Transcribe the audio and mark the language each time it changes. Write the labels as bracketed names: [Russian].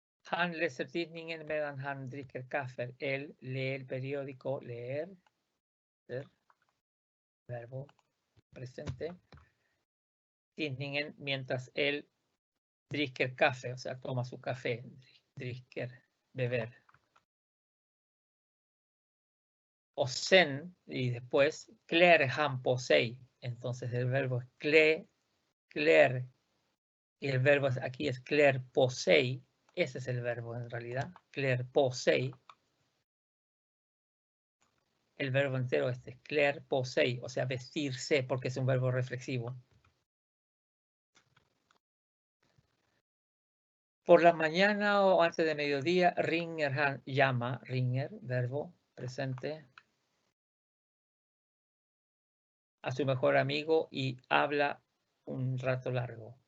[Swedish] Han läser tidningen medan han dricker kaffe. [Spanish] Él lee el periódico, leer, verbo presente. Tidningen mientras él [Swedish] dricker kaffe, [Spanish] o sea, toma su café. Dricker, beber. [Swedish] O sen, [Spanish] y después, [Swedish] klär han på sig. [Spanish] Entonces el verbo es klär. Y el verbo aquí es klär på sig. Ese es el verbo en realidad. Klär på sig. El verbo entero es klär på sig, o sea, vestirse, porque es un verbo reflexivo. Por la mañana o antes de mediodía, [Swedish] ringer han, [Spanish] llama, ringer, verbo presente, a su mejor amigo y habla un rato largo.